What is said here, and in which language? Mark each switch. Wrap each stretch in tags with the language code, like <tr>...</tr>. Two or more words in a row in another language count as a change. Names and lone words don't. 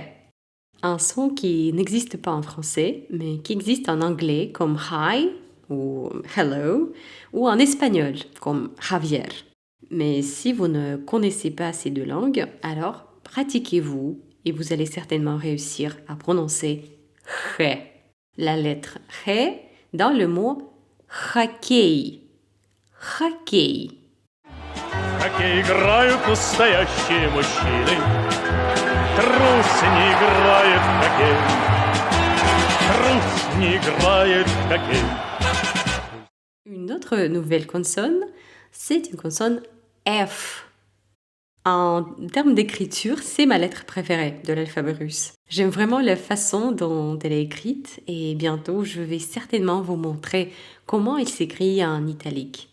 <fr>Un son qui n'existe pas en français, mais qui existe en anglais comme hi ou hello, ou en espagnol comme Javier. Mais si vous ne connaissez pas ces deux langues, alors pratiquez-vous et vous allez certainement réussir à prononcer H. La lettre H dans le mot хоккей.</fr> <ru>Хоккей. Хоккей играют настоящие мужчины. Трус не играет в хоккей. Трус не играет в хоккей.</ru> <fr>Une autre nouvelle consonne, c'est une consonne F. En termes d'écriture, c'est ma lettre préférée de l'alphabet russe. J'aime vraiment la façon dont elle est écrite et bientôt je vais certainement vous montrer comment il s'écrit en italique.</fr>